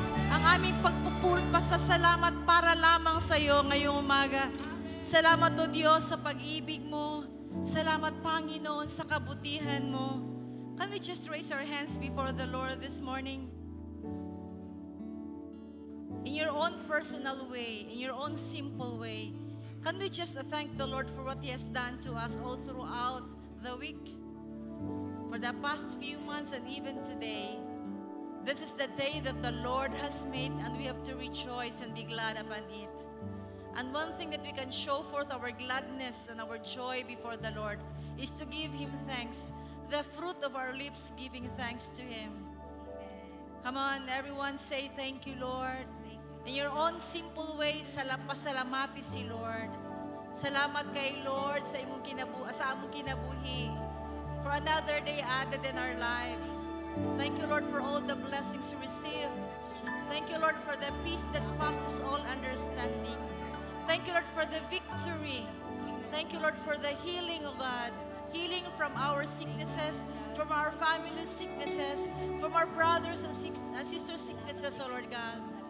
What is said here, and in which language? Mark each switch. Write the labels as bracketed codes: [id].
[tl] Ang aming pagpupuri pa sa salamat para lamang sa iyo ngayong umaga. Salamat, O Diyos, sa pag-ibig mo. Salamat, Panginoon, sa kabutihan mo. [en] Can we just raise our hands before the Lord this morning? In your own personal way, in your own simple way, can we just thank the Lord for what He has done to us all throughout the week? For the past few months and even today, this is the day that the Lord has made, and we have to rejoice and be glad upon it. And one thing that we can show forth our gladness and our joy before the Lord is to give Him thanks. The fruit of our lips giving thanks to Him. Come on, everyone, say thank you, Lord. In your own simple way, [ceb] pasalamati si Lord. Salamat kay Lord sa among kinabuhi. [en] For another day added in our lives. Thank you, Lord, for all the blessings received. Thank you, Lord, for the peace that passes all understanding. Thank you, Lord, for the victory. Thank you, Lord, for the healing, O God. Healing from our sicknesses, from our family sicknesses, from our brothers and sisters' sicknesses, O Lord God.